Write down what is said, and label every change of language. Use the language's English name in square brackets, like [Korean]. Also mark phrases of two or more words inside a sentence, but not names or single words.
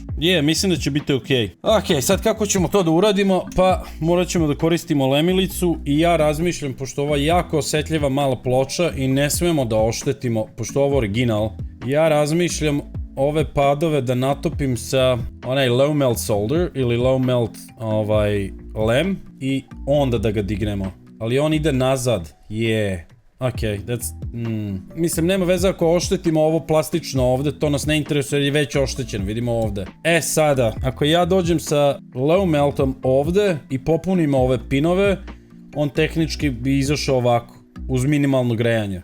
[Serbian] Mislim da će biti ok. Ok, sad kako ćemo to da uradimo? Pa morat ćemo da koristimo lemilicu i ja razmišljam, pošto ovo je jako osjetljiva mala ploča i ne smemo da oštetimo, pošto ovo je original, ja razmišljam ove padove da natopim sa onaj [English] low melt solder [Serbian] ili [English] low melt [Serbian] lem i onda da ga dignemo. Ali on ide nazad. Ok, mislim, nema veze ako oštetimo ovo plastično ovde, to nas ne interesuje jer je već oštećen, vidimo ovde. E sada, ako ja dođem sa [English] low meltom [Serbian] ovde i popunimo ove pinove, on tehnički bi izašao ovako, uz minimalno grejanje.